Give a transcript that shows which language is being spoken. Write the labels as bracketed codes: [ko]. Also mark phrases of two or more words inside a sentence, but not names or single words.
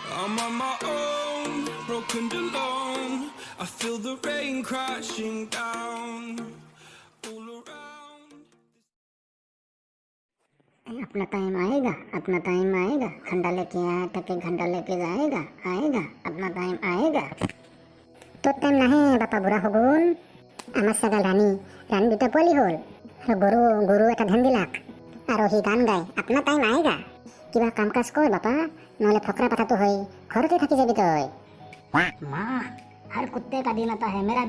[en] I'm on my own, broken and alone. I feel the rain crashing down all around. [hi] अपना टाइम आएगा घंटा लेके आया टके घंटा लेके जाएगा आएगा अपना टाइम आएगा [as] তোর টাইম নাহে বাপা বুঢ়া হগুন আমাৰ চাগাল ৰাণী দুটা পোৱালি হ'ল গৰু এটা ধ্যান দিলাক আৰু সি গান গায় আপোনাৰ টাইম আয়েগা কিবা কাম কাজ কৰ বাপা নহ'লে ফকৰা পাঠাটো হয় ঘৰতে থাকি যাবি তই মা [hi] हर कुत्ते का दिन आता है मेरा भी